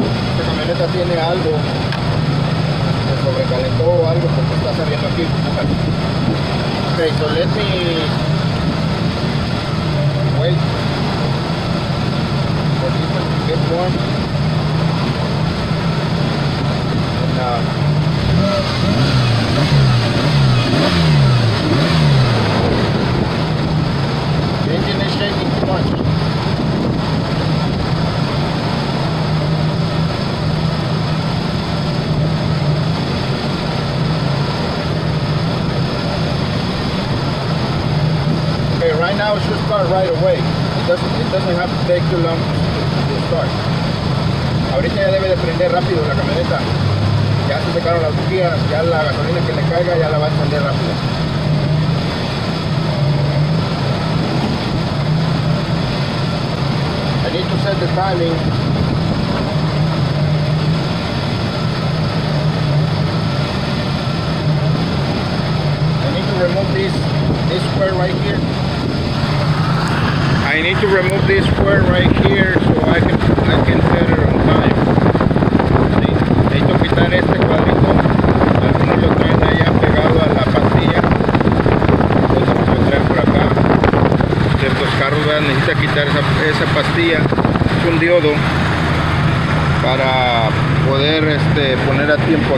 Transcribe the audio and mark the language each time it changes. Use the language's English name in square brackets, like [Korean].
[Spanish] Esta camioneta tiene algo. Se sobrecalentó o algo porque está saliendo aquí. [English] Okay, so let me wait for this one to get warm. And the engine is shaking too much. Right now it should start right away. It doesn't have to take too long to start. [Spanish] Ahorita ya debe de prender rápido la camioneta. Ya se secaron las bujías, ya la gasolina que le caiga ya la va a encender rápido. [English] I need to set the timing. I need to remove this square right here. I need to remove this square right here so I can set it on time. [Spanish] ¿Sí? Necesito quitar este cuadrito. Algunos lo traen allá pegado a la pastilla. Entonces lo traen por acá. Ciertos carros necesita quitar esa pastilla. Es un diodo para poder poner a tiempo.